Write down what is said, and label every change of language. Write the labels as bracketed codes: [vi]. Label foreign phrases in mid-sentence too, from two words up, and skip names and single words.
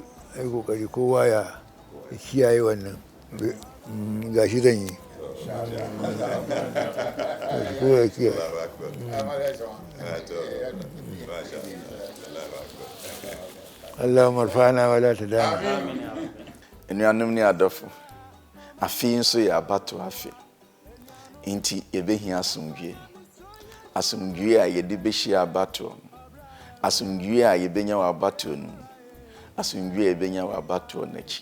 [ha] Ai kokari kowa ya kiyaye wannan. Gashi zan yi. Kowa ya kiyaye. [ar] اللهم ارفعنا ولا تضعنا. [ak] Enuanom ne adɔfo, afi nso yɛ abato afi. Nti yɛbɛhia asomdwie. Asomdwie a yɛde bɛhyia abato. Asomdwie a yɛbɛnya wɔ abato no. Asomdwie a yɛbɛnya wɔ abato n'akyi.